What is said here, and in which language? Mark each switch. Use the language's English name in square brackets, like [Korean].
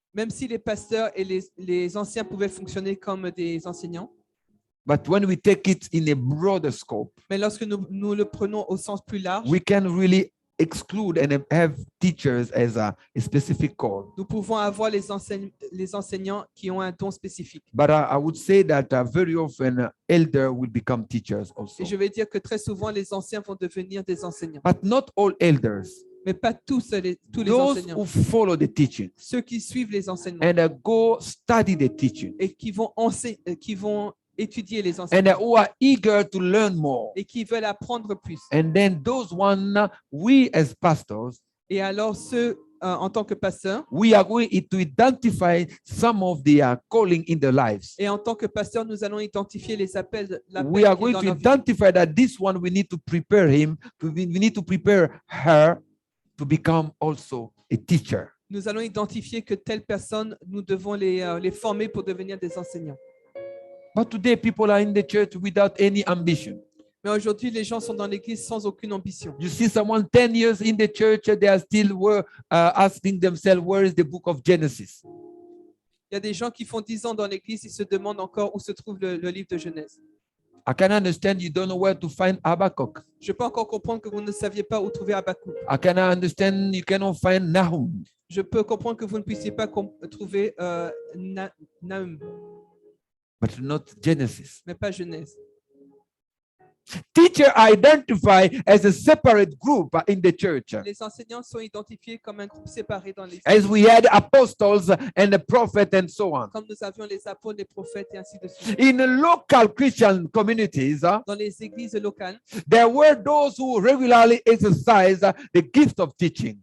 [French] Même si les pasteurs et les anciens pouvaient fonctionner comme des enseignants, [English] but when we take it in a broader scope, [French] mais lorsque nous le prenons au sens plus large, [English] we can really exclude and have teachers as a specific call. [French] nous pouvons avoir les enseignants qui ont un don spécifique. [English] But I would say that very often elder will become teachers also. [French] Et je vais dire que très souvent, les anciens vont devenir des enseignants. [English] But not all elders. [French] Mais pas tous les [English] Those [French] enseignants. [English] who follow the teaching [French] Ceux qui suivent les enseignements [English] and go study the teaching [French] et qui vont étudier les [English] and [French] enseignements [English] who are eager to learn more. [French] et qui veulent apprendre plus. [English] And then those one, we as pastors, [French] Et alors, ceux, en tant que pasteurs, [English] we are going to identify some of the calling in their lives. [French] et en tant que pasteurs, nous allons identifier les appels, l'appel [English] We are [French] qui est [English] going [French] dans [English] to [French] leur vie. [English] identify that this one we need to prepare him, we need to prepare her to become also a teacher. [French] Nous allons identifier que telles personnes, nous devons les former pour devenir des enseignants. [English] But today people are in the church without any ambition. [French] Mais aujourd'hui, les gens sont dans l'église sans aucune ambition. [English] You see someone 10 years in the church, they are still asking themselves, where is the book of Genesis? [French] Il y a des gens qui font 10 ans dans l'église, ils se demandent encore où se trouve le livre de Genèse. [English] I can understand you don't know where to find Habakkuk. [French] Je peux encore comprendre que vous ne saviez pas où trouver Habakkuk. [English] I can understand you cannot find Nahum. [French] Je peux comprendre que vous ne puissiez pas trouver Nahum, [English] But not Genesis. [French] mais pas Genèse. [English] Teacher identified as a separate group in the church. [French] Les enseignants sont identifiés comme un groupe séparé dans l'église. [English] As we had apostles and the prophet and so on. [French] Comme nous avions les apôtres, les prophètes et ainsi de suite. [English] In local Christian communities, [French] Dans les églises locales, [English] there were those who regularly exercised the gift of teaching.